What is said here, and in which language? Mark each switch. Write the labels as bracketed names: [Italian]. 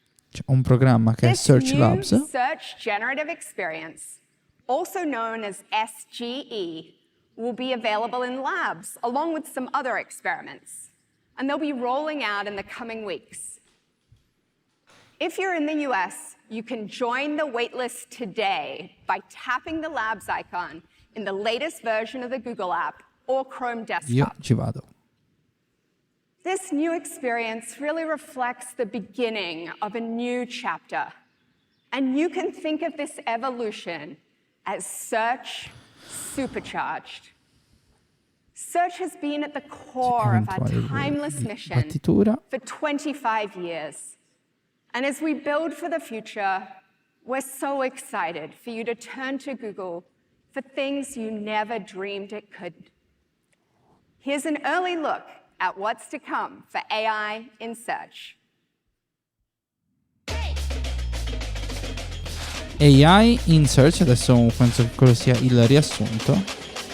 [Italian] C'è un programma che è Search Labs. [English] Search Generative Experience, also known as SGE, will be available in labs along with some other experiments, and they'll be rolling out in the coming weeks. If you're in the US, you can join the waitlist today by tapping the labs icon in the latest version of the Google app or Chrome desktop. [Italian] Io ci vado. [English] This new experience really reflects the beginning of a new chapter, and you can think of this evolution as search supercharged. Search has been at the core of our timeless mission for 25 years. And as we build for the future, we're so excited for you to turn to Google for things you never dreamed it could. Here's an early look at what's to come for AI in search. AI in search, [Italian] adesso penso che quello sia il riassunto.